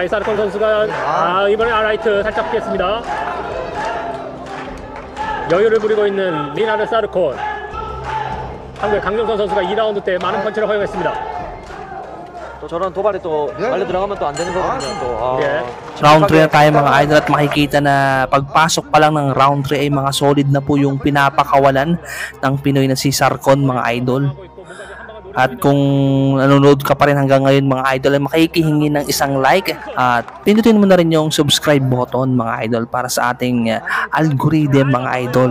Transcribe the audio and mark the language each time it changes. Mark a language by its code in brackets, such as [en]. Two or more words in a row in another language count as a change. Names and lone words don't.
[ko] 이 사르콘 선수가 이번에 라이트 살짝 피했습니다. 여유를 부리고 있는 리나르 사르콘. 한국의 강정선 선수가 2라운드 때 많은 펀치를 허용했습니다. 또 저런 도발이 또 말려 들어가면 또 안 되는 거거든요. [tl] Round 3 na tayo mga idol at makikita na pagpasok pa lang ng round 3 ay mga solid na po yung pinapakawalan ng Pinoy na si Sarcon mga idol. At kung nanonood ka pa rin hanggang ngayon mga idol, ay makikihingi ng isang like at pindutin mo na rin yung [en] subscribe button [tl] mga idol para sa ating algorithm mga idol.